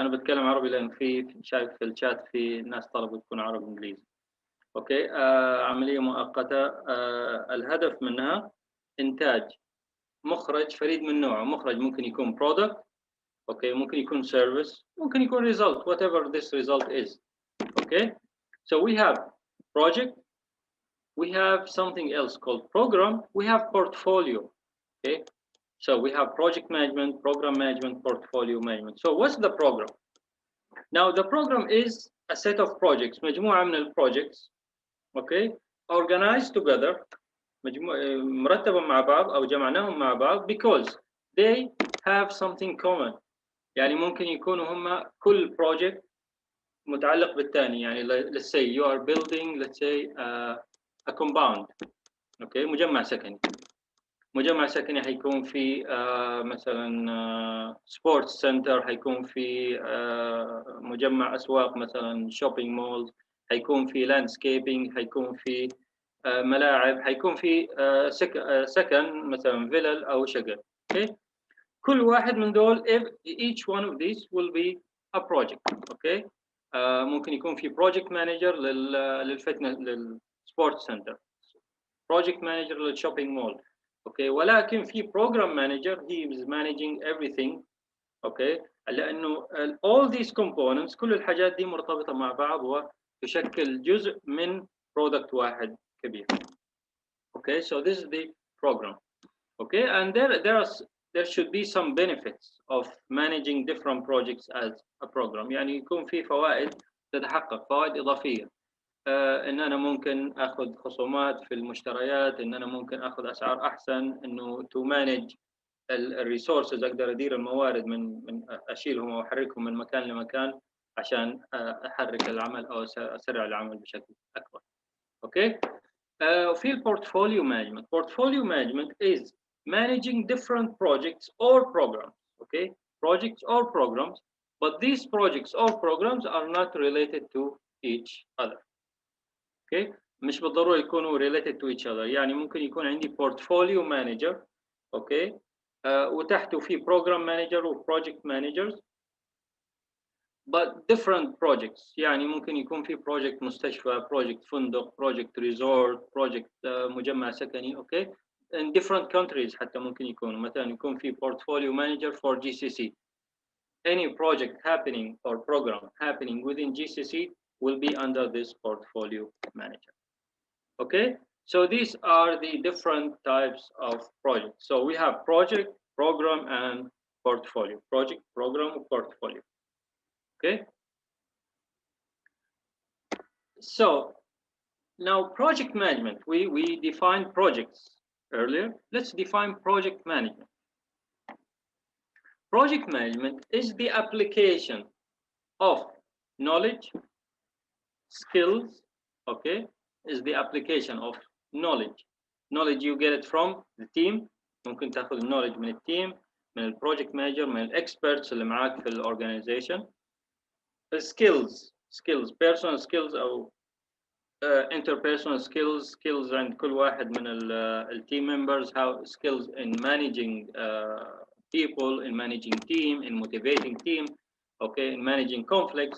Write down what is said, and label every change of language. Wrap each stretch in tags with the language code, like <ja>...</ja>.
<ar>انا بتكلم عربي لان في شايف في الشات في ناس طلبوا تكون عربي انجليزي. اوكي، عمليه مؤقته الهدف منها انتاج مخرج فريد من نوعه. مخرج ممكن يكون product، اوكي، ممكن يكون service، ممكن يكون result,</ar> <en>whatever this result is. Okay, so we have project, we have something else called program, we have portfolio. Okay, so we have project management, program management, portfolio management. So what's the program? Now the program is a set of projects,</en> <ar>مجموعة من البروجكتس،</ar> <en>okay, organized together،</en> <ar>مرتبة مع بعض أو جمعناهم مع بعض</ar> <en>because they have something common.</en> <ar>يعني ممكن يكونوا هم كل project متعلق بالثاني.</ar> <en>يعني let's say you are building, let's say a compound، okay،</en> <ar>مجمع سكني. مجمع سكني حيكون في مثلا سبورتس سنتر، حيكون في مجمع اسواق مثلا شوبينج مول، حيكون في لاندسكيبينج، حيكون في ملاعب، حيكون في سكن مثلا فيلل او شقق.</ar> <en>okay.</en> <ar>كل واحد من دول</ar> <en>each one of these will be a project. okay.</en> <ar>ممكن يكون في project manager للفتنس للسبورتس سنتر، project manager للشوبينج مول.</ar> <en>Okay, ولكن في program manager he is managing everything.</en> <ar>اوكي، لانه</ar> <en>all these components</en> <ar>كل الحاجات دي مرتبطه مع بعض وتشكل جزء من product واحد كبير.</ar> <en>Okay, so this is the program. okay, and there should be some benefits of managing different projects as a program.</en> <ar>يعني يكون في فوائد تتحقق، فوائد اضافيه. ان انا ممكن اخذ خصومات في المشتريات، ان انا ممكن اخذ اسعار احسن، انه</ar> <en>to manage الريسورسز،</en> <ar>اقدر ادير الموارد من اشيلهم او احركهم من مكان لمكان عشان احرك العمل او اسرع العمل بشكل اكبر. اوكي، في البورتفوليو مانجمنت.</ar> <en>portfolio management is managing different projects or programs. okay, projects or programs, but these projects or programs are not related to each other. Okay,</en> <ar>مش بالضرورة يكونوا</ar> <en>related to each other.</en> <ar>يعني ممكن يكون عندي portfolio manager.</ar> <en>Okay,</en> <ar>وتحته في</ar> <en>program manager و project managers, but different projects.</en> <ar>يعني ممكن يكون في project مستشفى, project فندق, project resort, project مجمع سكني.</ar> <en>Okay, in different countries</en> <ar>حتى ممكن يكونوا.</ar> <en>مثلا يكون في portfolio manager for GCC. Any project happening or program happening within GCC will be under this portfolio manager. Okay, so these are the different types of projects. So we have project, program, and portfolio. Project, program, portfolio. Okay, so now project management, we defined projects earlier. Let's define project management. Project management is the application of knowledge, skills, okay, is the application of knowledge. Knowledge you get it from the team.</en> <ar>ممكن تاخذ knowledge من التيم, من البروجكت مانجر, من الاكسبرتس اللي معاك في الاورجنايزيشن.</ar> <en>skills personal skills او interpersonal skills عند كل واحد من التيم members, how skills in managing people, in managing team, in motivating team, okay, in managing conflicts.</en>